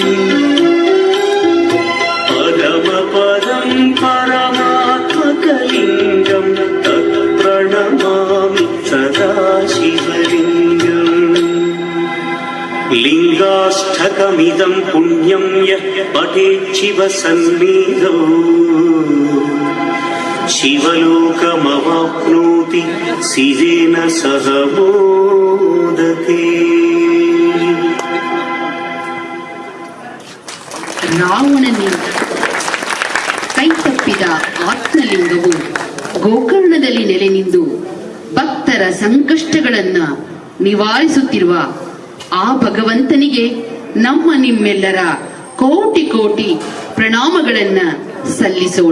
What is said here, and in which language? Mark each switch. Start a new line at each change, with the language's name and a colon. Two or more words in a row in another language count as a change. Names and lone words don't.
Sanskrit: परमपदं परमात्मकलिङ्गम् तत्प्रणमामि सदा शिवलिङ्गम् लिङ्गाष्टकमिदं पुण्यं यः पठेच्छिवसन्निधौ शिवलोकमवाप्नोति शिवेन सह मोदते।
Kannada: ರಾವಣನಿಂದ ಕೈತಪ್ಪಿದ ಆತ್ಮಲಿಂಗವು ಗೋಕರ್ಣದಲ್ಲಿ ನೆಲೆ ನಿಂತು ಭಕ್ತರ ಸಂಕಷ್ಟಗಳನ್ನ ನಿವಾರಿಸುತ್ತಿರುವ ಆ ಭಗವಂತನಿಗೆ ನಮ್ಮ ನಿಮ್ಮೆಲ್ಲರ ಕೋಟಿ ಕೋಟಿ ಪ್ರಣಾಮಗಳನ್ನ ಸಲ್ಲಿಸೋಣ.